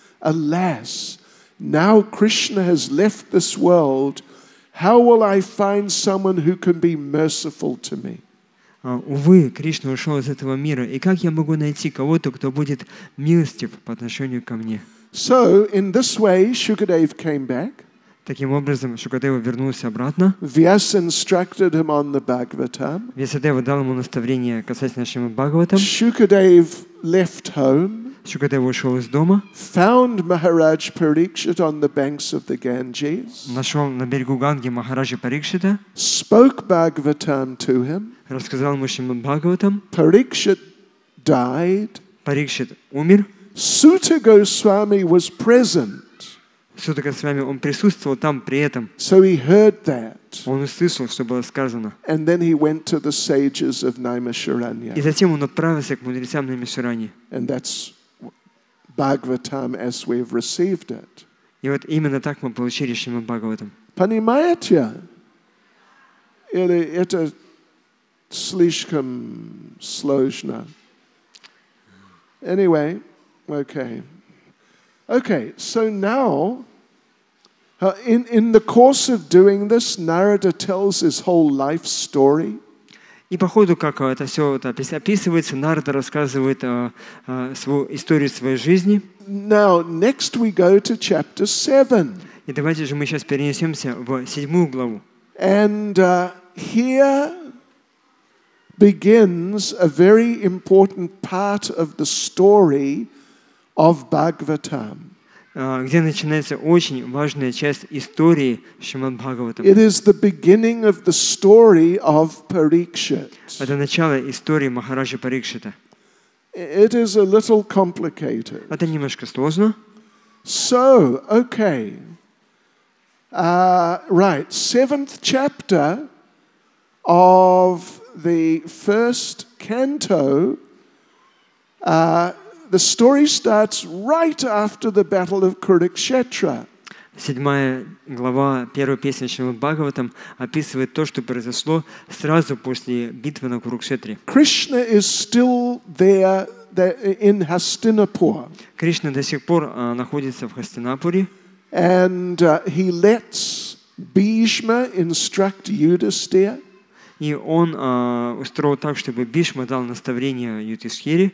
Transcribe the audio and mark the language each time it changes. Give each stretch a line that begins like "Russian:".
English: Alas, now Krishna has left this world. How will I find someone who can be merciful to me?
Russian: Увы, Кришна ушел из этого мира, и как я могу найти кого-то, кто будет милостив по отношению ко мне?
English: So, in this way, Shukadeva came back.
Russian: Таким образом, Шукадева вернулся обратно.
English: Vyasa instructed him on the Bhagavatam.
Russian: Вьясадева дал ему наставление касательно Шримад Бхагаватам.
English: Shukadeva left home.
Russian: Шукадева ушел из дома.
English: Found Maharaj Parikshit on the banks of the Ganges.
Russian: Нашел на берегу Ганги Махараджа Парикшита.
English: Spoke Bhagavatam to him.
Russian: Рассказал ему Шримад Бхагаватам.
English: Parikshit died.
Russian: Парикшит умер.
English: Suta Goswami was present.
Russian: Сута Госвами, он присутствовал там при этом.
English: So he heard that.
Russian: Он услышал, что было сказано.
English: And then he went to the sages of Naimisharanya.
Russian: И затем он отправился к мудрецам Наймишарани.
English: And that's Bhagavatam as we've received it.
Russian: И вот именно так мы получили Шримад Бхагаватам. Понимаете? Или это слишком сложно?
English: Anyway, okay. Okay, so now, in the course of doing this, Narada tells his whole life story.
Russian: И по ходу, как это все описывается, Нарада рассказывает свою историю своей жизни.
English: Now, next we go to chapter 7.
Russian: И давайте же мы сейчас перенесемся в 7 главу.
English: And here begins a very important part of the story of Bhagavatam.
Russian: Где начинается очень важная часть истории Шримад Бхагаватам.
English: It is the beginning of the story of Parikshit.
Russian: Это начало истории Махараджа Парикшита.
English: It is a little complicated.
Russian: Это немножко сложно.
English: So, okay. Right, 7th chapter of the first canto, the story starts right after the battle of Kurukshetra.
Russian: 7 глава, первая песня Шримад Бхагаватам описывает то, что произошло сразу после битвы на Курукшетре.
English: Krishna is still there in Hastinapur.
Russian: Кришна до сих пор находится в Хастинапуре.
English: And he lets Bhishma instruct Yudhisthira.
Russian: И он устроил так, чтобы Бишма дал наставление Юдхистхире.